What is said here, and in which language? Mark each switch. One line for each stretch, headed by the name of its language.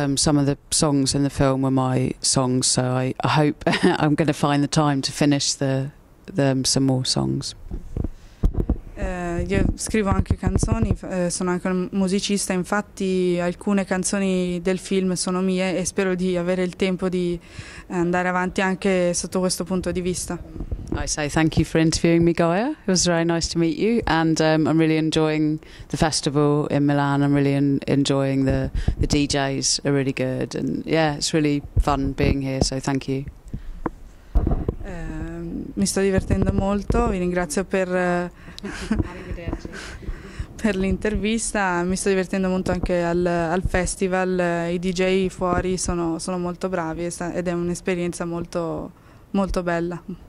English: Some of the songs in the film were my songs, so I hope I'm going to find the time to finish some more songs.
Italian: Io scrivo anche canzoni, sono anche un musicista, infatti alcune canzoni del film sono mie e spero di avere il tempo di andare avanti anche sotto questo punto di vista.
English: I say thank you for interviewing me, Gaia. It was very nice to meet you, and I'm really enjoying the festival in Milan. I'm really enjoying the DJs are really good, and yeah, it's really fun being here, so thank you.
Italian: Mi sto divertendo molto, vi ringrazio per l'intervista, mi sto divertendo molto anche al festival, i DJ fuori sono molto bravi ed è un'esperienza molto, molto bella.